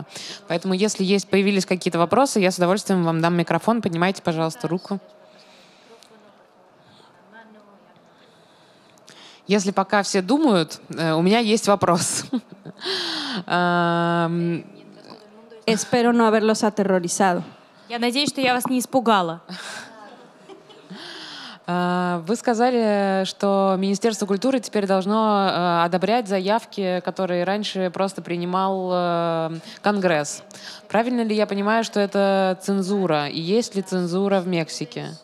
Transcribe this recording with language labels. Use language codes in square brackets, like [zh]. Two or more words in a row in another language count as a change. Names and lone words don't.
[ru] Поэтому, если появились какие-то вопросы, я с удовольствием вам дам микрофон. Поднимайте, пожалуйста, руку. Если пока все думают, у меня есть вопрос. [es] Espero no haberlos aterrorizado. [ru] Я надеюсь, что я вас не испугала. Вы сказали, что Министерство культуры теперь должно одобрять заявки, которые раньше просто принимал Конгресс. Правильно ли я понимаю, что это цензура? И есть ли цензура в Мексике?